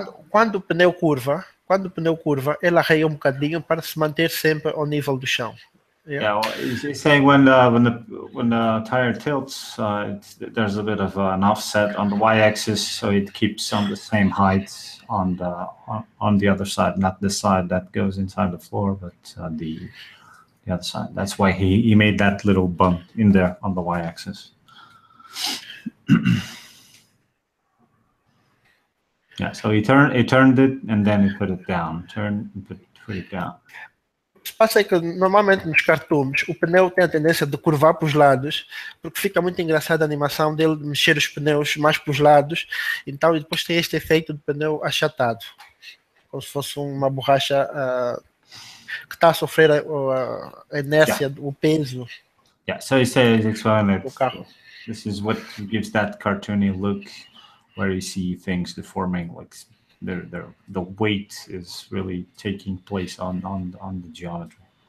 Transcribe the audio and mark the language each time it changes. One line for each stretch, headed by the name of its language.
Portuguese: Quando o pneu curva, ele arreia um bocadinho para se manter sempre ao nível do chão.
English: Yeah, well, he's saying when the tire tilts, there's a bit of an offset on the y-axis, so it keeps on the same height on the other side, not the side that goes inside the floor, but the other side. That's why he made that little bump in there on the y-axis. Yeah, so he turned it and then he put it down. Turn and put it down.
Portuguese: O que se passa é que normalmente nos cartoons o pneu tem a tendência de curvar para os lados, porque fica muito engraçada a animação dele de mexer os pneus mais para os lados, então e depois tem este efeito de pneu achatado, como se fosse uma borracha que está a sofrer a inércia, o peso.
English: Yeah, so he's explaining
Portuguese: do carro.
English: This is what gives that cartoony look, where you see things deforming, like the weight is really taking place on the geometry.